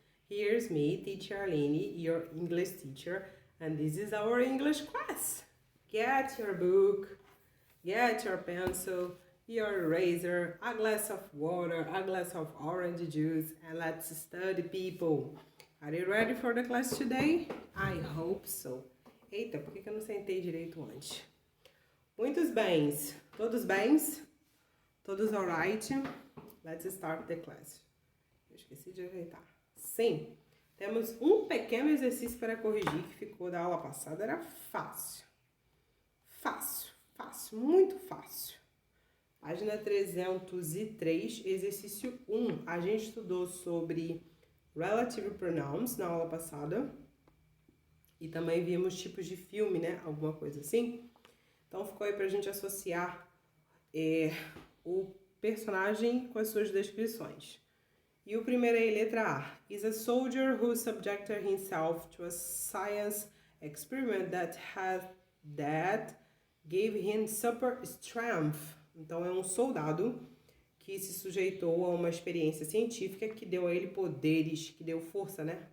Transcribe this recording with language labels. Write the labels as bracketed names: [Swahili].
[English] Here's me, teacher Aline, your English teacher, and this is our English class. Get your book, get your pencil, your eraser, a glass of water, a glass of orange juice, and let's study, people. Are you ready for the class today? I hope so. [Portuguese] Eita, por que eu não sentei direito antes? Muitos bens. Todos bens? Todos alright? [English] Let's start the class. [Portuguese] Eu esqueci de ajeitar. Sim, temos um pequeno exercício para corrigir que ficou da aula passada. Era fácil. Fácil, muito fácil. Página 303, exercício 1. A gente estudou sobre relative pronouns na aula passada. E também vimos tipos de filme, né? Alguma coisa assim. Então ficou aí pra gente associar o personagem com as suas descrições. E o primeiro é a letra A. [English] Is a soldier who subjected himself to a science experiment that gave him super strength. [Portuguese] Então é um soldado que se sujeitou a uma experiência científica que deu a ele poderes, que deu força, né?